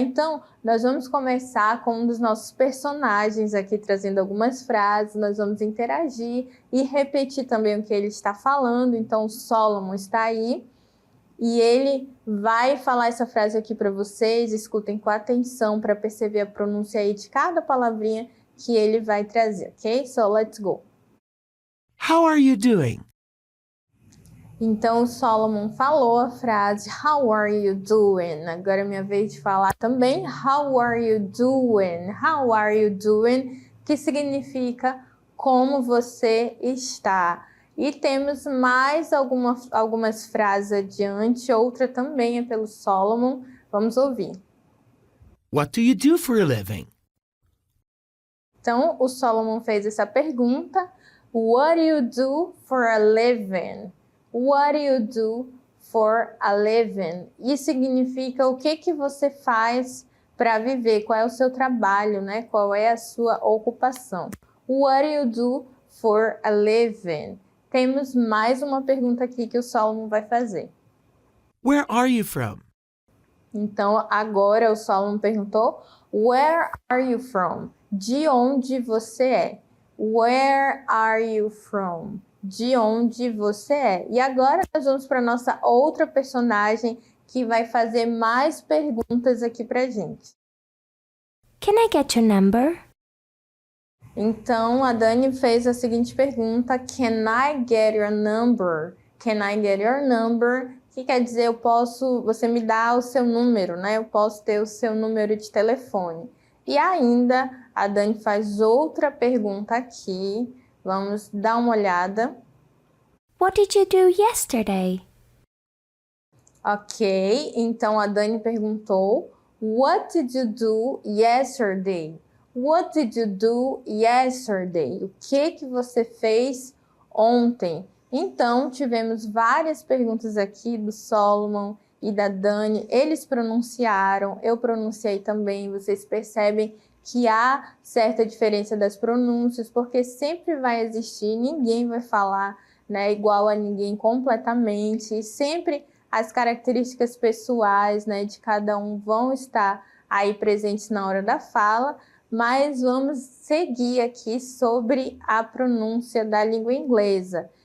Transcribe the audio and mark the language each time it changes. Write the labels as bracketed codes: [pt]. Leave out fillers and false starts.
[pt] Então, nós vamos começar com um dos nossos personagens aqui, trazendo algumas frases, nós vamos interagir e repetir também o que ele está falando. Então, o Solomon está aí e ele vai falar essa frase aqui para vocês, escutem com atenção para perceber a pronúncia aí de cada palavrinha que ele vai trazer, ok? [en] So, let's go! How are you doing? [pt] Então, o Solomon falou a frase [en] How are you doing? [pt] Agora é minha vez de falar também [en] How are you doing? How are you doing? [pt] Que significa como você está. E temos mais algumas frases adiante, outra também é pelo Solomon. Vamos ouvir. [en] What do you do for a living? [pt] Então, o Solomon fez essa pergunta. [en] What do you do for a living? What do you do for a living? [pt] Isso significa o que você faz para viver, qual é o seu trabalho, né? Qual é a sua ocupação. [en] What do you do for a living? [pt] Temos mais uma pergunta aqui que o Solomon vai fazer. [en] Where are you from? [pt] Então, agora o Solomon perguntou, [en] Where are you from? [pt] De onde você é? [en] Where are you from? [pt] De onde você é? E agora nós vamos para nossa outra personagem que vai fazer mais perguntas aqui pra gente. [en] Can I get your number? [pt] Então a Dani fez a seguinte pergunta: [en] Can I get your number? Can I get your number? [pt] Que quer dizer você me dá o seu número, né? Eu posso ter o seu número de telefone. E ainda a Dani faz outra pergunta aqui. Vamos dar uma olhada. [en] What did you do yesterday? [pt] Ok, então a Dani perguntou, [en] What did you do yesterday? What did you do yesterday? [pt] O que você fez ontem? Então, tivemos várias perguntas aqui do Solomon e da Dani. Eles pronunciaram, eu pronunciei também. Vocês percebem que há certa diferença das pronúncias, porque sempre vai existir, ninguém vai falar, né, igual a ninguém completamente. E sempre as características pessoais, né, de cada um vão estar aí presentes na hora da fala, mas vamos seguir aqui sobre a pronúncia da língua inglesa.